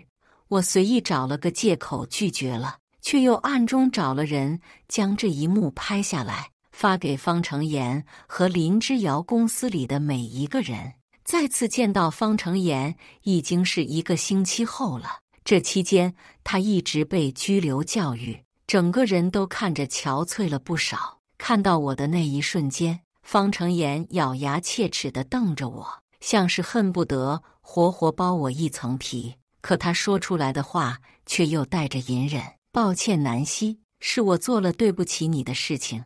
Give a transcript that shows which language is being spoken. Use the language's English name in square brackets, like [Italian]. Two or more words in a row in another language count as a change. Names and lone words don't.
[Chinese] 我隨意找了個借口拒絕了，卻又暗中找了人將這一幕拍下來，發給方成妍和林之遙公司裡的每一個人。再次見到方成妍已經是1個星期後了。這期間，他一直被拘留教育，整個人都看着憔悴了不少。看到我的那一瞬間，方成妍咬牙切齒地瞪着我，像是恨不得活活剥我一層皮。可他說出來的話卻又帶着隱忍。抱歉，南希，是我做了對不起你的事情。